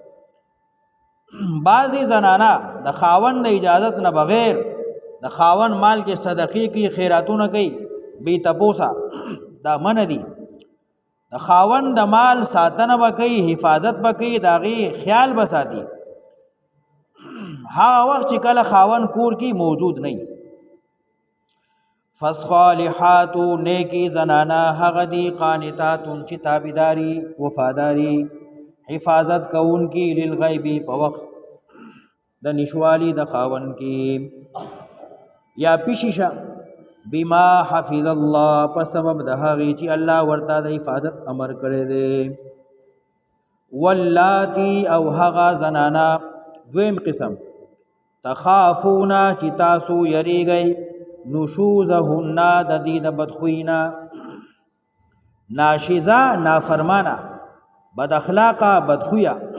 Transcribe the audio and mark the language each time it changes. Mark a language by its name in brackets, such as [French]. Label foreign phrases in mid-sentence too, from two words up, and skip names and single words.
[Pashto] بعضی زنانا د خاوند د اجازت نه بغیر د خاوند مال کې صدقې کوي خیراتونه کوي بی تپوسا دا من دي د خاوند د مال ساتنه وکي حفاظت وکي داغي خیال بساتي ها وخت چې کله خاوند کور کې موجود نه فالصالحات نیکی زنانا هغه دي قانتات چې تابعداري وفاداری حفاظت کون کی للغیب په وخت د نشوالی د خاوند کې یا پیشیشا [Arabic] بما حفظ الله [Pashto] په سبب د هغه چې الله ورته د حفاظت امر کړی دی واللاتی او هغه زنانا دویم قسم تخافونا چې تاسو یریږئ نشوزهن د دې د بدخوینا ناشزه نافرمانه بد اخلاقه بدخویا